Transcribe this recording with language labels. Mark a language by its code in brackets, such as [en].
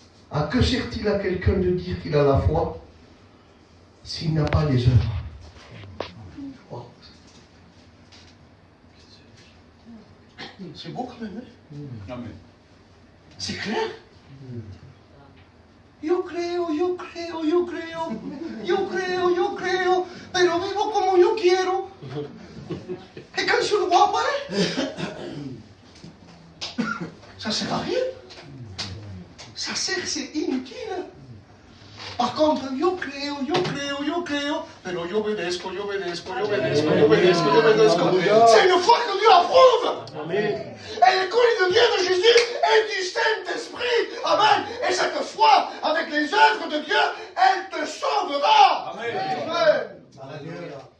[fr] À que sert-il à quelqu'un de dire qu'il a la foi s'il n'a pas les œuvres? C'est beau quand même, hein? C'est clair? [es] Yo creo, yo creo, yo creo, yo creo, yo creo, pero vivo como yo quiero. [fr] Et quand je le vois apparaître, ça sert à rien. Ça sert, c'est inutile. Par contre, [es] yo creo, yo creo, yo creo, pero yo obedezco, yo obedezco, yo obedezco, yo obedezco, yo obedezco. [fr] C'est une foi que Dieu approuve. Amen. Et l'école de Dieu de Jésus et du Saint-Esprit. Amen. Et cette foi, avec les œuvres de Dieu, elle te sauvera. Amen. Amen. Amen.